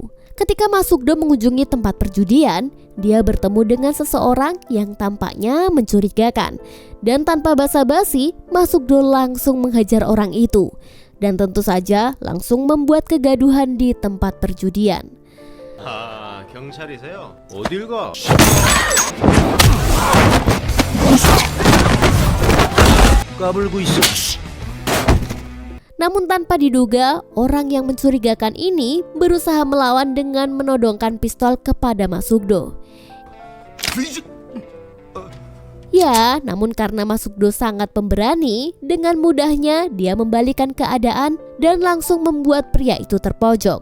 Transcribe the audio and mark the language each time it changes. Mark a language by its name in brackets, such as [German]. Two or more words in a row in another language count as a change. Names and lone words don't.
[Indonesian] Ketika Ma Suk-do mengunjungi tempat perjudian, dia bertemu dengan seseorang yang tampaknya mencurigakan. Dan tanpa basa-basi, Ma Suk-do langsung menghajar orang itu. Dan tentu saja langsung membuat kegaduhan di tempat perjudian. [Korean] 아, 경찰이세요? 어딜 가? 까불고 있어. [Indonesian] Namun tanpa diduga, orang yang mencurigakan ini berusaha melawan dengan menodongkan pistol kepada Ma Suk-do. Ya, namun karena Ma Suk-do sangat pemberani, dengan mudahnya dia membalikan keadaan dan langsung membuat pria itu terpojok.